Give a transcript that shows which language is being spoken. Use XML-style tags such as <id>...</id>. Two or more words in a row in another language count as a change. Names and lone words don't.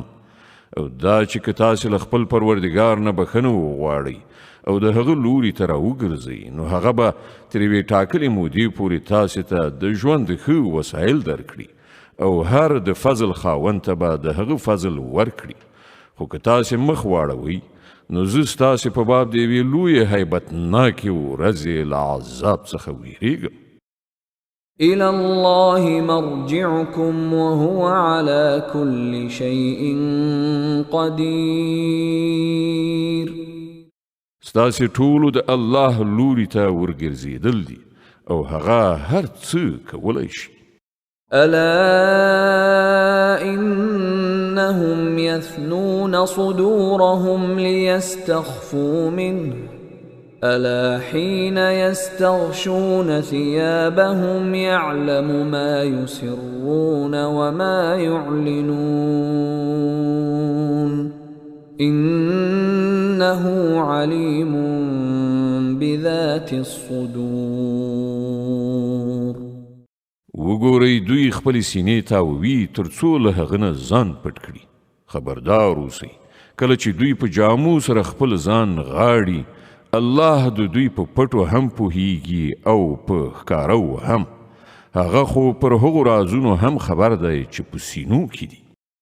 <ps>او دا چې که تاسې له خپل پروردګار نه بخښنه وغواړئ او د هغه لوري ته راوګرځئ نو هغه به تر یوې ټاکلې مودې پورې تاسې ته د ژوند ښه وسایل درکړي او هر د فضل خاوند ته به د هغه فضل ورکړي. خو که تاسې مخ واړوئ نو زه ستاسې په باب د یوې لویې هیبتناکې ورځې له عذاب څخه ویریږم.</ps> <ar>إلى الله مرجعكم وهو على كل شيء قدير.</ar> <ps>ستاسې ټولو د الله لوري ته ورګرځېدل دي او هغه هر څه کولی شي.</ps> <ar>ألا إنهم يثنون صدورهم ليستخفوا منه ألا حين يستغشون ثيابهم يعلم ما يسرون وما يعلنون إنه عليم بذات الصدور.</ar> <ps>وګورئ دوی خپل سینې تاووي تر څو له هغه نه ځان پټ کړي. خبردار اوسئ کله چې دوی په جامو سره خپل ځان غاړي الله د دوی په پټو هم پوهیږي او په ښکارو هم. هغه خو پر هغو رازونو هم خبر دی چې په سینو کې دي.</ps>